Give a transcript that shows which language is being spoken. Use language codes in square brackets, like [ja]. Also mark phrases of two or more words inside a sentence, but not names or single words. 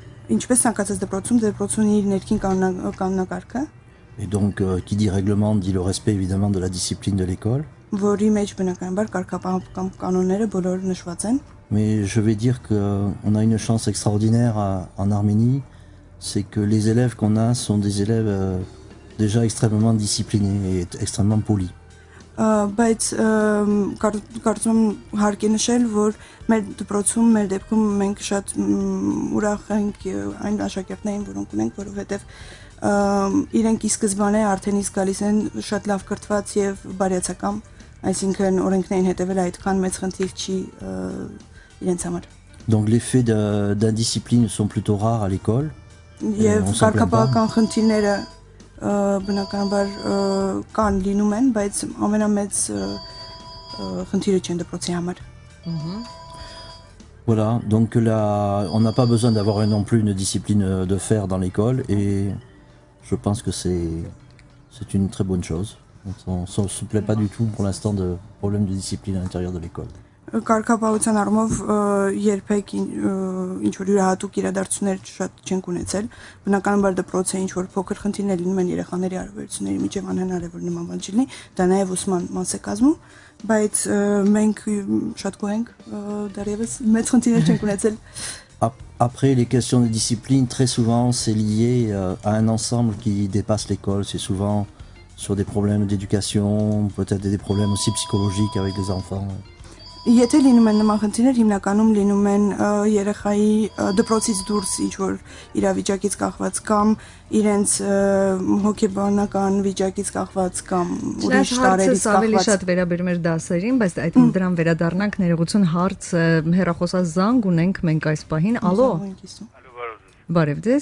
[fr] Et donc, qui dit règlement dit le respect évidemment de la discipline de l'école. Mais je vais dire qu'on a une chance extraordinaire en Arménie, c'est que les élèves qu'on a sont des élèves déjà extrêmement disciplinés et extrêmement polis. [hy] Բայց կարծում եմ հարկ է նշել, որ մեր դպրոցում, մեր դեպքում մենք շատ ուրախ ենք այն աշակերտներին, որոնք ունենք, որովհետև իրենք ի սկզբանե արդեն իսկ գալիս են շատ լավ կրթված եւ բարյացակամ, այսինքն օրենքներին հետևել այդքան մեծ խնդիր չի իրենց համար։ [fr] Donc les faits d'indiscipline sont plutôt rares à l'école. [hy] Եվ կարգապահական խնդիրները բնականաբար կան լինում են, բայց ամենամեծ խնդիրը չեն դպրոցի համար։ [fr] Voilà, donc là, on n'a pas besoin d'avoir non plus une discipline de fer dans l'école et je pense que c'est une très bonne chose. On ne se plaît pas du tout pour l'instant de problème de discipline à l'intérieur de l'école. [hy] Կարգապահության առումով երբեք ինչ որ յուրահատուկ իրադարձություններ շատ չենք ունեցել։ Բնականաբար դպրոցը ինչ որ փոքր խնդիրներ լինում են երեխաների հարաբերությունների միջև անհնար է որ նման բան չլինի, դա նաև ուսման մաս է կազմում, բայց մենք շատ գոհ ենք դեռևս մեծ խնդիրներ չենք ունեցել։ [fr] Après, les questions de discipline, très souvent, c'est lié à un ensemble qui dépasse l'école. C'est souvent sur des problèmes d'éducation, peut-être des problèmes aussi psychologiques avec les enfants. [hy] Եթե լինում են նման խնդիրներ, հիմնականում լինում են երեխայի դպրոցից դուրս ինչ-որ իրավիճակից կախված կամ իրենց հոգեբանական վիճակից կախված կամ ուրիշ տարերից կախված։ Ավելի շատ վերաբերում էր դասերին, բայց այդ դրան վերադառնանք ներողություն հարց հեռախոսազանգ ունենք մենք այս պահին։ Ալո։ Բարև ձեզ։